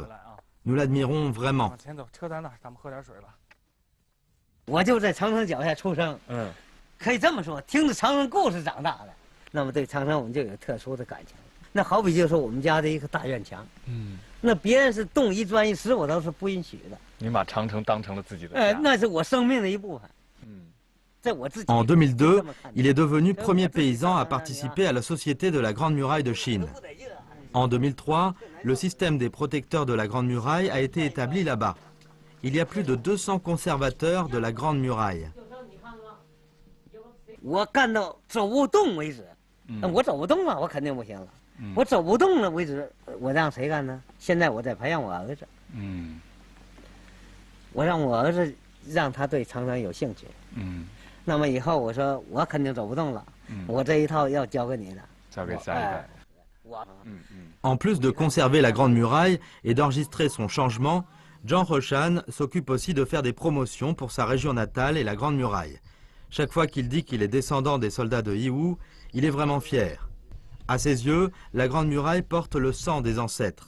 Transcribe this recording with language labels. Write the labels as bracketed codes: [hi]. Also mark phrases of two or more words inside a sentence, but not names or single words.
[fr] Nous l'admirons vraiment. [zh] 我就在长城脚下出生，可以这么说，听着长城故事长大的，那么对长城我们就有特殊的感情。那好比就是我们家的一个大院墙，那别人是动一砖一石，我都是不允许的。你把长城当成了自己的家，那是我生命的一部分。 [fr] En 2002, il est devenu premier paysan à participer à la Société de la Grande Muraille de Chine. En 2003, le système des protecteurs de la Grande Muraille a été établi là-bas. Il y a plus de 200 conservateurs de la Grande Muraille. [zh] 我干到走不动为止，我走不动了，我肯定不行了。我走不动了为止，我让谁干呢？现在我在培养我儿子。我让我儿子让他对长城有兴趣。那么以后我说我肯定走不动了，我这一套要交给你的，交给下一代。 [fr] En plus de conserver la Grande Muraille et d'enregistrer son changement, Jean Roshan s'occupe aussi de faire des promotions pour sa région natale et la Grande Muraille. Chaque fois qu'il dit qu'il est descendant des soldats de Yiwu, il est vraiment fier. À ses yeux, la Grande Muraille porte le sang des ancêtres.